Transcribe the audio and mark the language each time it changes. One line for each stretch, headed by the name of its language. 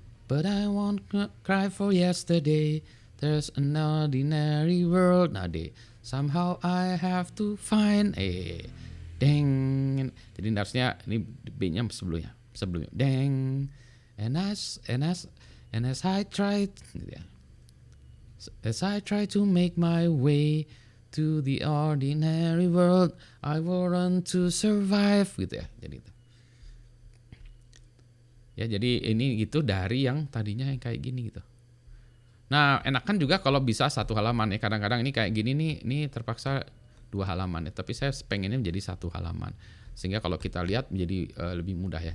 English: But I won't cry for yesterday. There's an ordinary world. Nah D. Somehow I have to find deng.
Indonesian: Jadi harusnya ini B-nya sebelumnya.
English: Deng. And as I try
Indonesian: gitu ya.
English: As I try to make my way to the ordinary world, I will run to survive
Indonesian: gitu ya. Jadi itu. Ya jadi ini gitu dari yang tadinya yang kayak gini gitu. Nah enakan juga kalau bisa satu halaman ya. Kadang-kadang ini kayak gini nih, ini terpaksa 2 halaman ya. Tapi saya pengennya menjadi 1 halaman. Sehingga kalau kita lihat menjadi lebih mudah ya.